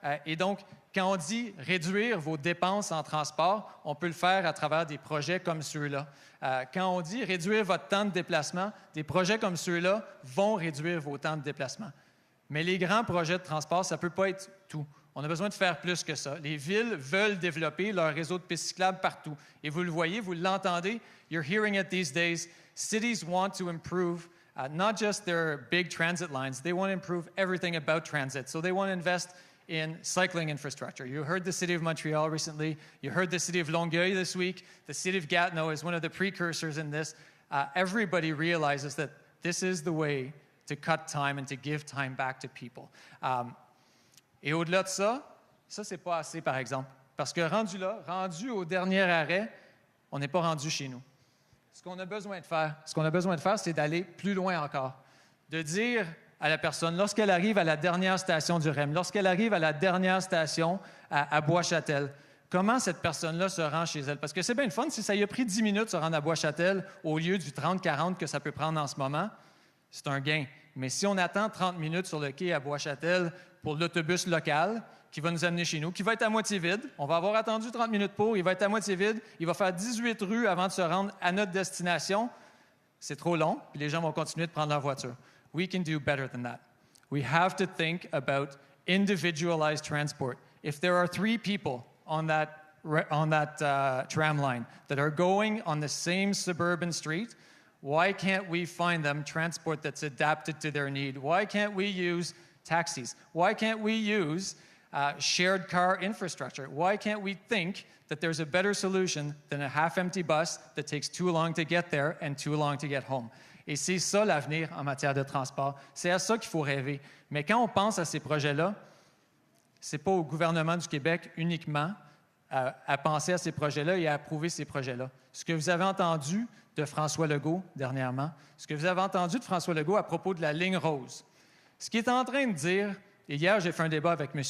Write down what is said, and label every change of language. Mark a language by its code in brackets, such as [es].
[fr] Et donc, quand on dit réduire vos dépenses en transport, on peut le faire à travers des projets comme ceux-là. Quand on dit réduire votre temps de déplacement, des projets comme ceux-là vont réduire vos temps de déplacement. Mais les grands projets de transport, ça ne peut pas être tout. On a besoin de faire plus que ça. Les villes veulent développer leur réseau de pistes cyclables partout. Et vous le voyez, vous l'entendez, [en] you're hearing it these days. Cities want to improve not just their big transit lines, they want to improve everything about transit. So they want to invest in cycling infrastructure. You heard the City of Montreal recently. You heard the City of Longueuil this week. The City of Gatineau is one of the precursors in this. Everybody realizes that this is the way to cut time and to give time back to people. [fr] Et au-delà de ça, c'est pas assez, par exemple. Parce que rendu au dernier arrêt, on n'est pas rendu chez nous. Ce qu'on a besoin de faire, c'est d'aller plus loin encore. De dire à la personne, lorsqu'elle arrive à la dernière station du REM, lorsqu'elle arrive à la dernière station à Bois-Châtel, comment cette personne-là se rend chez elle? Parce que c'est bien le fun, si ça y a pris 10 minutes de se rendre à Bois-Châtel au lieu du 30-40 que ça peut prendre en ce moment, c'est un gain. Mais si on attend 30 minutes sur le quai à Bois-Châtel pour l'autobus local qui va nous amener chez nous, qui va être à moitié vide, on va avoir attendu 30 minutes pour, il va être à moitié vide, il va faire 18 rues avant de se rendre à notre destination, c'est trop long, puis les gens vont continuer de prendre leur voiture. [en] We can do better than that. We have to think about individualized transport. If there are 3 people on that tram line that are going on the same suburban street. Why can't we find them transport that's adapted to their need? Why can't we use taxis? Why can't we use shared car infrastructure? Why can't we think that there's a better solution than a half-empty bus that takes too long to get there and too long to get home? [fr] Et c'est ça l'avenir en matière de transport. C'est à ça qu'il faut rêver. Mais quand on pense à ces projets-là, c'est pas au gouvernement du Québec uniquement à penser à ces projets-là et à approuver ces projets-là. Ce que vous avez entendu de François Legault dernièrement, ce que vous avez entendu de François Legault à propos de la ligne rose, ce qu'il est en train de dire, et hier j'ai fait un débat avec M.